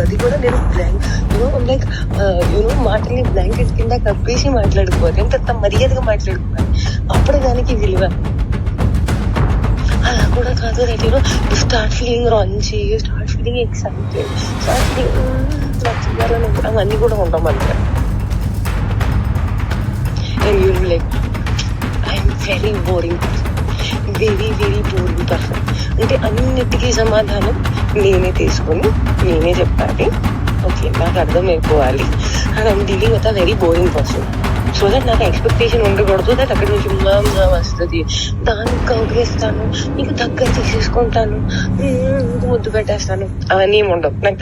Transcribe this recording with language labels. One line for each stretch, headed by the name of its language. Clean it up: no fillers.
Telugu: అది కూడా నేను లైక్ మాటల్ని బ్లాంకెట్ కింద కప్పేసి మాట్లాడుకోవాలి, ఎంత మర్యాదగా మాట్లాడుకోవాలి. అప్పుడు దానికి విలువ. అలా కూడా కాదు,
English: that you start feeling raunchy, you start feeling excited, start feeling
Telugu: అవన్నీ కూడా ఉంటాం అంతే.
English: And you'll be like, I'm very boring person, very boring person.
Telugu: అంటే అన్నిటికీ సమాధానం నేనే తీసుకొని నేనే చెప్పాలి. ఓకే, నాకు అర్థమైపోవాలి.
English: And I'm dealing with a very boring person.
Telugu: So that నాకు ఎక్స్పెక్టేషన్ ఉండకూడదు దట్ అక్కడి నుంచి వస్తుంది, దానికి కౌగిలిస్తాను, నీకు దగ్గర తీసేసుకుంటాను, నీకు ముద్దు పెట్టేస్తాను, అవన్నీ ఏమి ఉండవు.